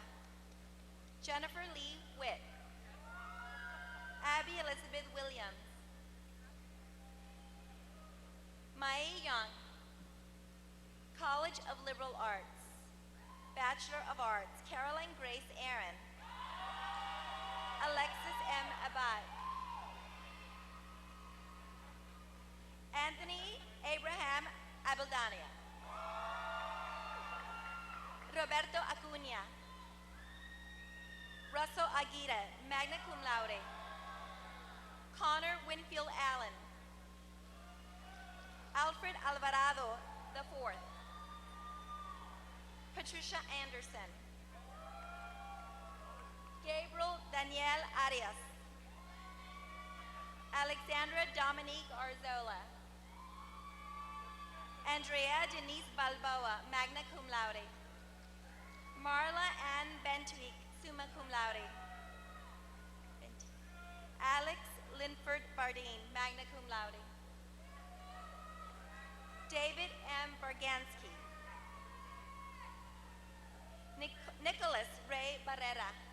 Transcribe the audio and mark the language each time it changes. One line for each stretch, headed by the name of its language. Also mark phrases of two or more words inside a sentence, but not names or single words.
English: Jennifer Lee Witt. Abby Elizabeth Williams. Mai Young. College of Liberal Arts. Bachelor of Arts, Caroline Grace Aaron. Alexis M. Abad. Anthony Abraham Abeldania. Roberto Acuña. Russell Aguirre,
Latin: magna cum laude.
English: Connor Winfield Allen. Alfred Alvarado IV. Patricia Anderson. Gabriel Daniel Arias. Alexandra Dominique Arzola. Andrea Denise Balboa,
Latin: magna cum laude.
English: Marla Ann Bentwick,
Latin: summa cum laude.
English: Alex Linford Bardeen,
Latin: magna cum laude.
English: David M. Bargansky. Nicholas Ray Barrera.